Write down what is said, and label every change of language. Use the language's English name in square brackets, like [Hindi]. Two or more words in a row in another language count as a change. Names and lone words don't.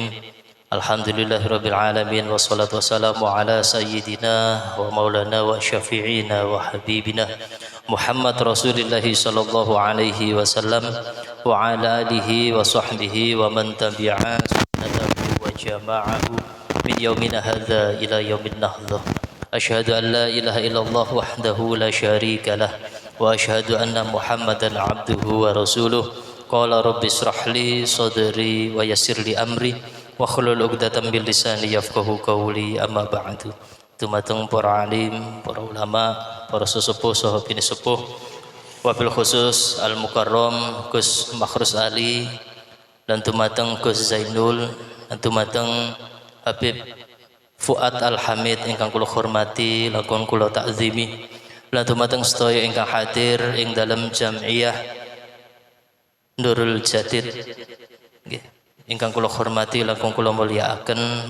[Arabic] الحمد لله رب العالمين والصلاة والسلام على سيدنا ومولانا وشفيعنا وحبيبنا محمد رسول الله صلى الله عليه وسلم وعلى آله وصحبه ومن تبع سنته وجماعه من يومنا هذا إلى يوم النهضة. أشهد أن لا إله إلا الله وحده لا شريك له وأشهد أن محمدا عبده ورسوله. قال رب اشرح لي صدري ويسر لي أمري وا احلل عقدة من لساني يفقهوا قولي. أما بعد. [Javanese] Dumateng para alim, para ulama, para sesepuh saha bini sepuh, [Arabic] وبالخصوص [Javanese] Al Mukarram Gus Makhrus Ali, dan dumateng Gus Zainul, dan dumateng Habib Fuad Al Hamid ingkang kula hormati lakon kula takzimi, lan dumateng sedaya ingkang hadir ing dalam jam'iyah Nurul Jadid nggih ingkang kula hormati langkung kula mulyakaken.